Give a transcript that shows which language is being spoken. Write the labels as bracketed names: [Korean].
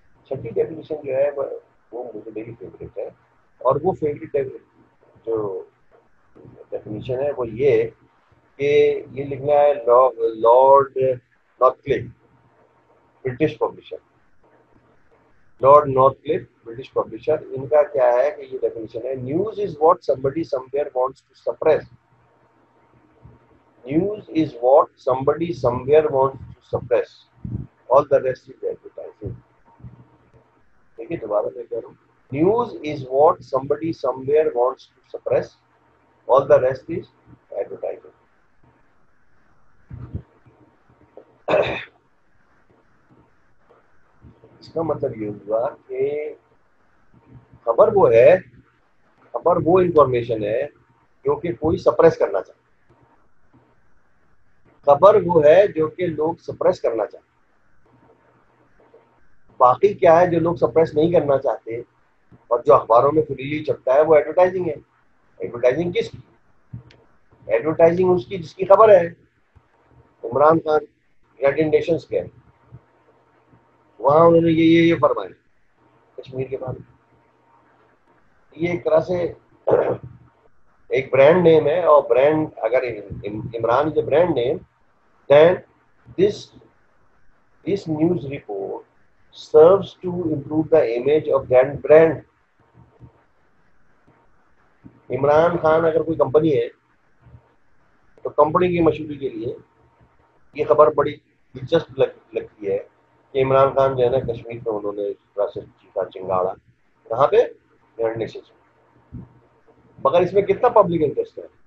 [Urdu] چھٹی ڈیفینیشن جو ہے وہ مجھے میری فیوریٹ ہے. اور وہ فیوریٹ جو ڈیفینیشن ہے وہ یہ کہ یہ لکھنا ہے لارڈ نارتھ کلف، برٹش پبلشر. لارڈ نارتھ کلف، برٹش پبلشر. ان کا کیا ہے کہ یہ ڈیفینیشن ہے: [English] News is what somebody somewhere wants to suppress. News is what somebody somewhere wants to suppress. All the rest is advertising. [Urdu] دیکھیے دوبارہ میں کہہ رہا ہوں. [English] News is what somebody somewhere wants to suppress. All the rest is advertising. [Urdu] اس کا مطلب یہ ہوا کہ خبر وہ انفارمیشن ہے جو کہ کوئی سپریس کرنا چاہتا. خبر وہ ہے جو کہ لوگ سپریس کرنا چاہتے. باقی کیا ہے جو لوگ سپریس نہیں کرنا چاہتے اور جو اخباروں میں فریلی چھپتا ہے وہ ایڈورٹائزنگ ہے. ایڈورٹائزنگ کس کی؟ ایڈورٹائزنگ اس کی جس کی خبر ہے. عمران خان یونائیٹڈ نیشنز کے وہاں انہوں نے یہ فرمایا کشمیر کے بارے میں. یہ ایک طرح سے ایک برانڈ نیم ہے. اور برانڈ اگر [English] Imran is a brand name then this news report serves to improve the image of that brand. [Urdu] Imran Khan اگر کوئی کمپنی ہے تو کمپنی کی مشہوری کے لیے یہ خبر بڑی دلچسپ لگتی ہے کہ عمران خان جو ہے نا کشمیر میں انہوں نے اس طرح سے چیخا چنگاڑا. کہاں پہ؟ United nations. مگر اس میں کتنا پبلک انٹرسٹ ہے.